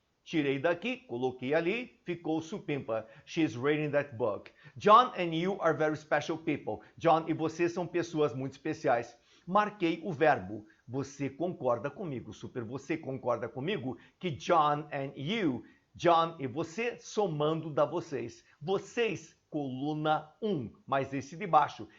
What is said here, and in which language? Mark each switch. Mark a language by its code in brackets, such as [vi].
[pt] Tirei daqui, coloquei ali, ficou supimpa. [en] She's reading that book. John and you are very special people. [pt] John e você são pessoas muito especiais. Marquei o verbo. Você concorda comigo, super? Você concorda comigo que [en] John and you, [pt] John e você, somando dá vocês. Vocês, coluna 1, mas esse de baixo.